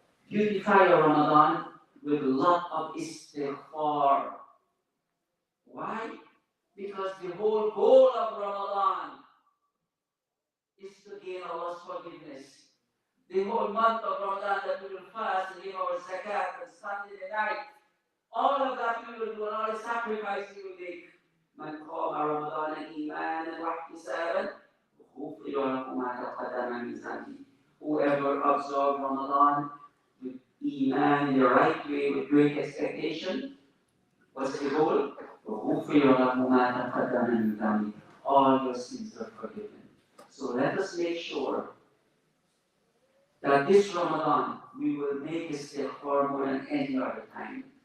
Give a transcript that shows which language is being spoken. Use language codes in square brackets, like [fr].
[en] Beautify your Ramadan with a lot of istighfar. Why? Because the whole goal of Ramadan is to gain Allah's forgiveness. The whole month of Ramadan that we will fast and give our zakat and Sunday night, all of that we will do, and all the sacrifice we will make. [ar] من قام رمضان إيمانا واحتسابا غفر له ما تقدم من ذنبه. [en] Whoever observes Ramadan with Iman in the right way, with great expectation, what's the goal? [ar] غفر له ما تقدم من ذنبه. [en] All your sins are forgiven. So let us make sure that this Ramadan we will make istighfar more than any other time.